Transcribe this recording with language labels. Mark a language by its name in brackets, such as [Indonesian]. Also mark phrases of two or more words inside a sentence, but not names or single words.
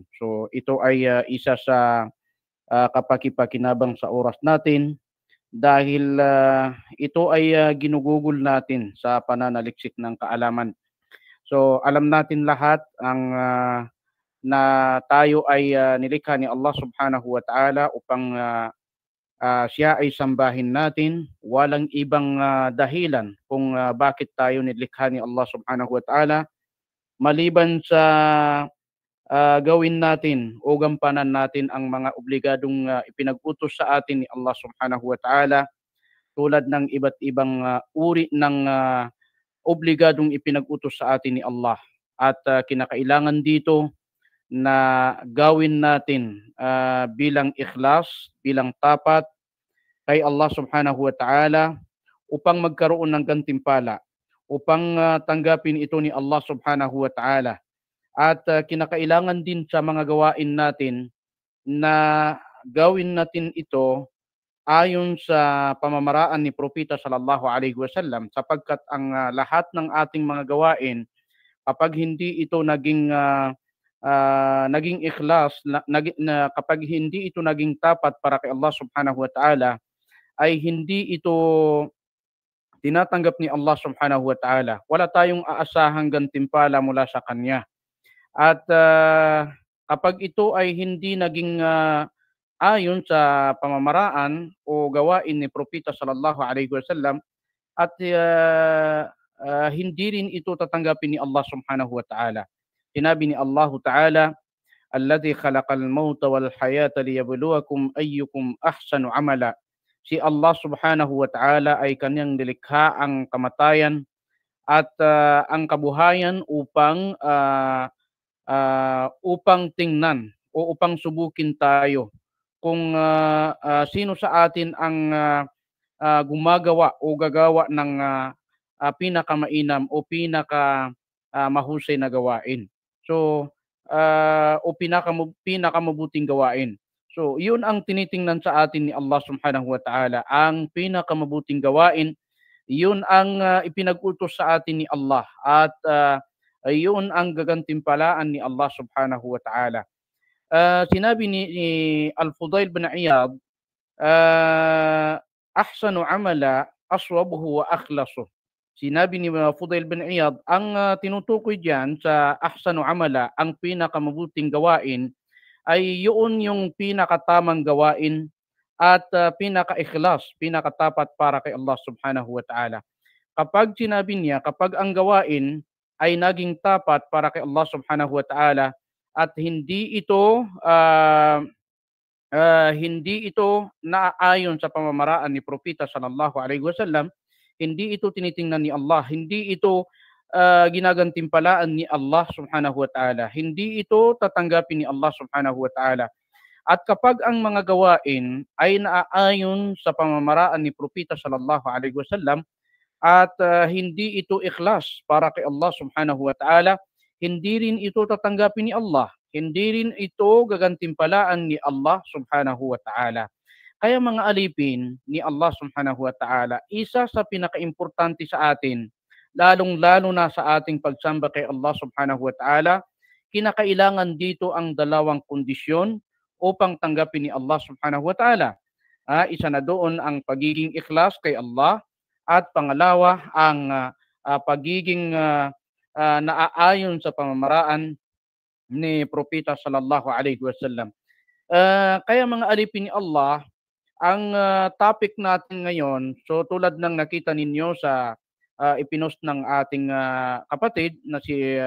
[Filipino] So ito ay isa sa kapakipakinabang sa oras natin dahil ito ay ginugugol natin sa pananaliksik ng kaalaman. So alam natin lahat ang na tayo ay nilikha ni Allah [Arabic] سبحانه وتعالى [Filipino] upang siya ay sambahin natin, walang ibang dahilan kung bakit tayo nilikha ni Allah [Arabic] سبحانه وتعالى [Filipino] maliban sa gawin natin o gampanan natin ang mga obligadong ipinag-utos sa atin ni Allah [Arabic] سبحانه وتعالى [Filipino] tulad ng iba't ibang uri ng obligadong ipinag-utos sa atin ni Allah. At kinakailangan dito na gawin natin bilang ikhlas, bilang tapat kay Allah [Arabic] سبحانه وتعالى [Filipino] upang magkaroon ng gantimpala, upang tanggapin ito ni Allah [Arabic] سبحانه وتعالى. [Filipino] At kinakailangan din sa mga gawain natin na gawin natin ito ayon sa pamamaraan ni Propeta [Arabic] صلى الله عليه وسلم [Filipino] sapagkat ang lahat ng ating mga gawain kapag hindi ito naging ikhlas, kapag hindi ito naging tapat para kay Allah [Arabic] سبحانه وتعالى, [Filipino] ay hindi ito tinatanggap ni Allah [Arabic] سبحانه وتعالى. [Filipino] Wala tayong aasahang gantimpala mula sa Kanya. At kapag ito ay hindi naging ayon sa pamamaraan o gawain ni Propeta [Arabic] صلى الله عليه وسلم [Filipino] at hindi rin ito tatanggapin ni Allah [Arabic] سبحانه وتعالى. [Filipino] Sinabi ni Allah ta'ala, [Arabic] "الذي خلق الموت والحياة ليبلوكم أيكم أحسن عملا." [Filipino] Si Allah [Arabic] سبحانه وتعالى [Filipino] ay kanyang nilikha ang kamatayan at ang kabuhayan upang tingnan o upang subukin tayo kung sino sa atin ang gumagawa o gagawa ng pinakamainam o mahusay na gawain. So, o pinakamabuting gawain. So, yun ang tinitingnan sa atin ni Allah [Arabic] سبحانه وتعالى. [Filipino] Ang pinakamabuting gawain, yun ang ipinag-utos sa atin ni Allah. At yun ang gagantimpalaan ni Allah [Arabic] سبحانه وتعالى. [Filipino] Sinabi ni Al-Fudail bin Iyad, ah, [Arabic] "أحسن عملا أصوبه وأخلصه." [Filipino] Sinabi ni Fudail bin Iyad, ang tinutukoy diyan sa [Arabic] أحسن عملا, [Filipino] ang pinakamabuting gawain ay yun yung pinakatamang gawain at pinaka-ikhlas, pinakatapat para kay Allah [Arabic] سبحانه وتعالى. [Filipino] Kapag sinabi niya, kapag ang gawain ay naging tapat para kay Allah [Arabic] سبحانه وتعالى [Filipino] at hindi ito naaayon sa pamamaraan ni Propeta [Arabic] صلى الله عليه وسلم, [Filipino] hindi ito tinitingnan ni Allah, hindi ito ginagantimpalaan ni Allah [Arabic] سبحانه وتعالى, [Filipino] hindi ito tatanggapin ni Allah [Arabic] سبحانه وتعالى. [Filipino] At kapag ang mga gawain ay naaayon sa pamamaraan ni Propeta [Arabic] صلى الله عليه وسلم [Filipino] at hindi ito ikhlas para kay Allah [Arabic] سبحانه وتعالى, [Filipino] hindi rin ito tatanggapin ni Allah, hindi rin ito gagantimpalaan ni Allah [Arabic] سبحانه وتعالى. [Filipino] Kaya mga alipin ni Allah [Arabic] سبحانه وتعالى, [Filipino] isa sa pinakaimportante sa atin, lalong-lalo na sa ating pagsamba kay Allah [Arabic] سبحانه وتعالى, [Filipino] kinakailangan dito ang dalawang kondisyon upang tanggapin ni Allah [Arabic] سبحانه وتعالى. [Filipino] Isa na doon ang pagiging ikhlas kay Allah at pangalawa ang pagiging naaayon sa pamamaraan ni Propeta [Arabic] صلى الله عليه وسلم. [Filipino] Kaya mga alipin ni Allah, ang topic natin ngayon, so tulad ng nakita ninyo sa ipinost ng ating kapatid na si